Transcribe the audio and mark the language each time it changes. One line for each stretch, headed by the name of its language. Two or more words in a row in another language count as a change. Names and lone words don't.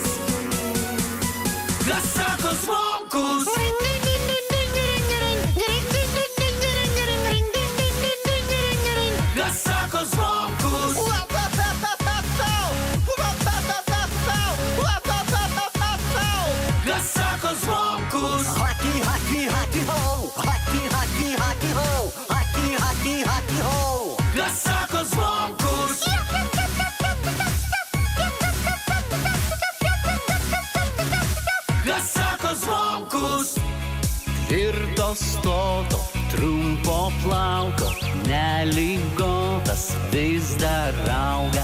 Lithuanian: Kas sako zvonkus? Kas sako zvonkus? Kas sako zvonkus?
English: Hockey, hockey, hockey ho! Hockey, hockey, hockey ho! Hockey, hockey, hockey ho!
Lithuanian: Kas sako zvonkus? Kas sako zvonkus? Tvirto stoto, trumpo plauko, nelygotas vis dar auga.